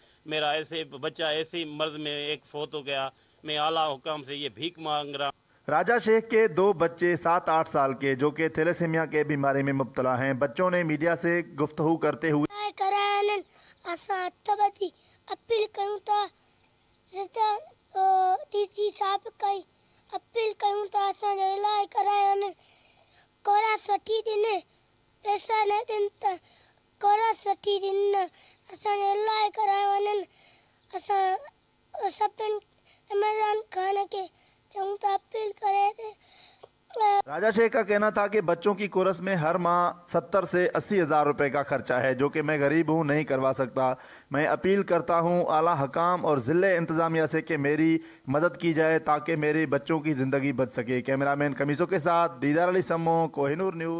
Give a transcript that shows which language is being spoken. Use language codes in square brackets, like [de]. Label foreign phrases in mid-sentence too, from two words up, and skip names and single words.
[ur] میرا ایسے بچہ ایسے مرض میں ایک فوت ہو گیا۔ میں اعلیٰ حکام سے یہ بھیک مانگ رہا ہوں۔ راجہ شیخ کے 2 بچے 7-8 سال کے جو کہ تھیلیسیمیا کے بیماری میں مبتلا ہیں، بچوں نے میڈیا سے گفتگو کرتے ہوئے [sd] اپیل کروں تا डीसी साहब कई अपील कयूं था असांजो इलाज कराए वञनि कोरा 60 दिन पैसा न ॾियनि त कोरा 60 दिन असांजो इलाज कराए वञनि असां सभिनि इमरान खान के चऊं था अपील करे [ur] راجہ شیخ کا کہنا تھا کہ بچوں کی کورس میں ہر ماہ 70 سے 80 ہزار روپے کا خرچہ ہے جو کہ میں غریب ہوں، نہیں کروا سکتا. میں اپیل کرتا ہوں اعلیٰ حکام اور ضلع انتظامیہ سے کہ میری مدد کی جائے تاکہ میرے بچوں کی زندگی بچ سکے. کیمرہ مین قمیضوں کے ساتھ دیدار علی سمو، کوہ نور نیوز.